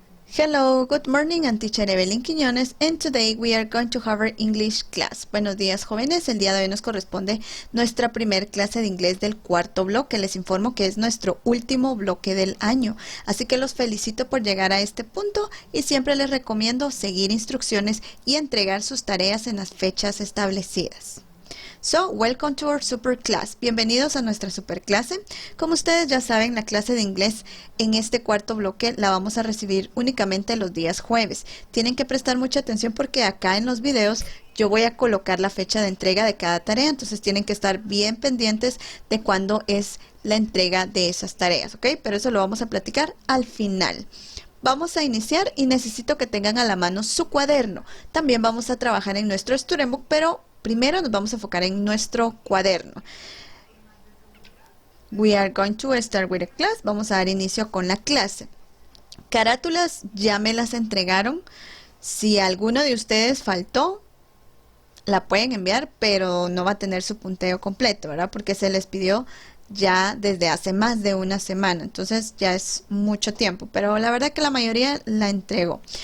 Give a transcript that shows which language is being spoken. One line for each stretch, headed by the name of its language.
English: Hello, good morning, I'm teacher Evelyn Quiñones, and today we are going to have our English class.
Spanish: Buenos días, jóvenes. El día de hoy nos corresponde nuestra primer clase de inglés del cuarto bloque. Les informo que es nuestro último bloque del año. Así que los felicito por llegar a este punto y siempre les recomiendo seguir instrucciones y entregar sus tareas en las fechas establecidas.
English: So, welcome to our super class.
Spanish: Bienvenidos a nuestra super clase. Como ustedes ya saben, la clase de inglés en este cuarto bloque la vamos a recibir únicamente los días jueves. Tienen que prestar mucha atención porque acá en los videos yo voy a colocar la fecha de entrega de cada tarea. Entonces tienen que estar bien pendientes de cuándo es la entrega de esas tareas, ¿ok? Pero eso lo vamos a platicar al final. Vamos a iniciar y necesito que tengan a la mano su cuaderno. También vamos a trabajar en nuestro student book, pero primero nos vamos a enfocar en nuestro cuaderno.
English: We are going to start with a class.
Spanish: Vamos a dar inicio con la clase. Carátulas ya me las entregaron. Si alguno de ustedes faltó, la pueden enviar, pero no va a tener su punteo completo, ¿verdad? Porque se les pidió ya desde hace más de una semana, entonces ya es mucho tiempo, pero la verdad que la mayoría la entregó.